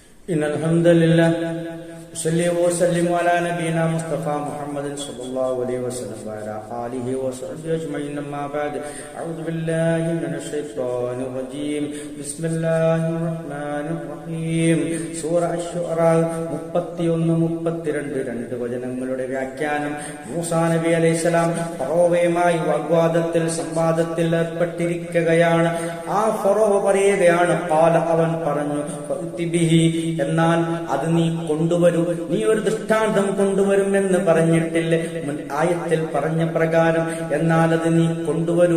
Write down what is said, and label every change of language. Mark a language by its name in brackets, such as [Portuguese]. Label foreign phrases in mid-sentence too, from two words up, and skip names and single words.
[Arabic] إن الحمد لله صلى وسلم على نبينا مصطفى محمد صلى الله عليه وسلم وعلى آله وصحبه أجمعين أما بعد أعوذ بالله من الشيطان الرجيم بسم الله الرحمن الرحيم [Malayalam] സൂറ അശ്ശുഅറാ 31-32 വചനങ്ങളുടെ വ്യാഖ്യാനം. മൂസാ നബി അലൈഹിസ്സലാം ഫറോവയുമായി വാഗ്വാദത്തിൽ സംവാദത്തിൽ ഏർപ്പെട്ടിരിക്കുകയാണ്. ആ ഫറോവ പറയുകയാണ്, ഖാല അവൻ പറഞ്ഞു, ഫഅ്തിബിഹി എന്നാൽ അത് നീ കൊണ്ടുവരൂ, നീ ഒരു ദൃഷ്ടാന്തം കൊണ്ടുവരുമെന്ന് പറഞ്ഞിട്ടില്ലേ മുൻ ആയത്തിൽ പറഞ്ഞ പ്രകാരം, എന്നാൽ അത് നീ കൊണ്ടുവരൂ.